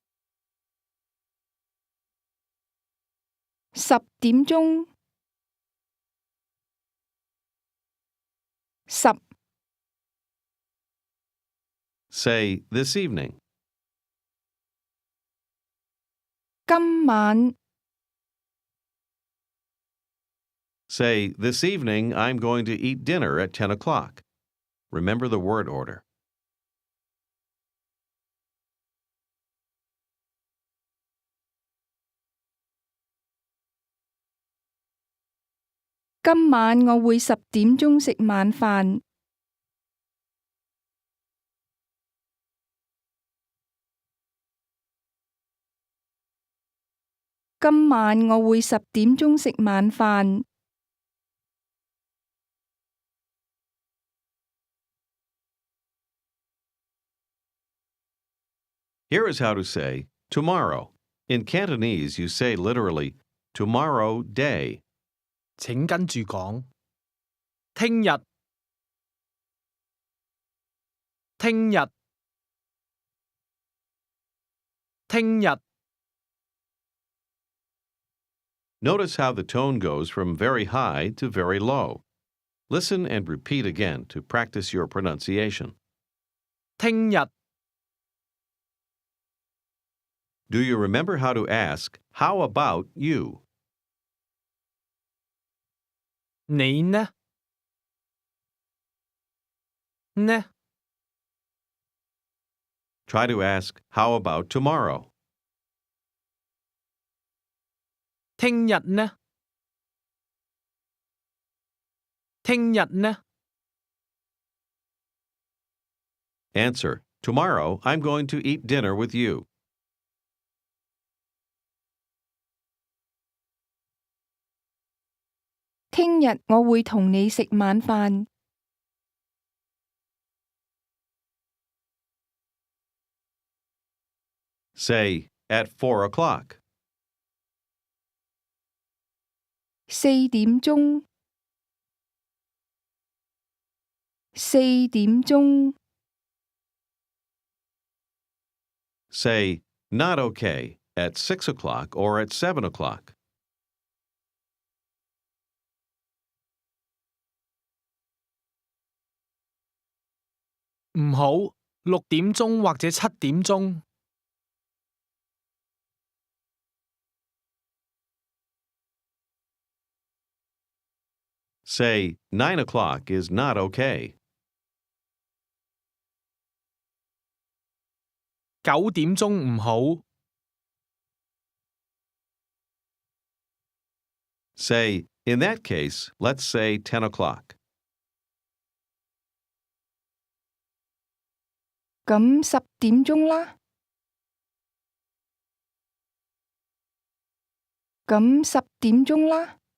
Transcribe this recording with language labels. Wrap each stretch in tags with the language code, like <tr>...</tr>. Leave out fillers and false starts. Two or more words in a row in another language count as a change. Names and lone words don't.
<yue>10點鐘，十</yue> <en>Say this evening. 今晚 Say this evening I'm going to eat dinner at 10 o'clock. Remember the word order.</en> <yue>今晚我會10點鐘食晚飯。今晚我會10點鐘食晚飯。</yue> <en>Here is how to say tomorrow. In Cantonese, you say literally tomorrow day.</en> <yue>請跟住講。聽日，聽日，聽日。</yue> <en>Notice how the tone goes from very high to very low. Listen and repeat again to practice your pronunciation. 聽日， Do you remember how to ask, how about you?</en> <yue>你呢？呢？</yue> <en>Try to ask, how about tomorrow?</en> <yue>聽日呢？聽日呢？</yue> <en>Answer, tomorrow I'm going to eat dinner with you.</en> <yue>聽日我會同你食晚飯。</yue> <en>Say, at 4 o'clock.</en> <yue>4點鐘，4點鐘，</yue> <en>Say, not okay, at 6 o'clock or at 7 o'clock.</en> <yue>唔好6點鐘或者7點鐘。</yue> <en>Say, 9 o'clock is not okay.</en> <yue>9點鐘唔好。</yue> <en>Say, in that case, let's say 10 o'clock.</en> <yue>咁10點鐘啦。咁10點鐘啦。</yue>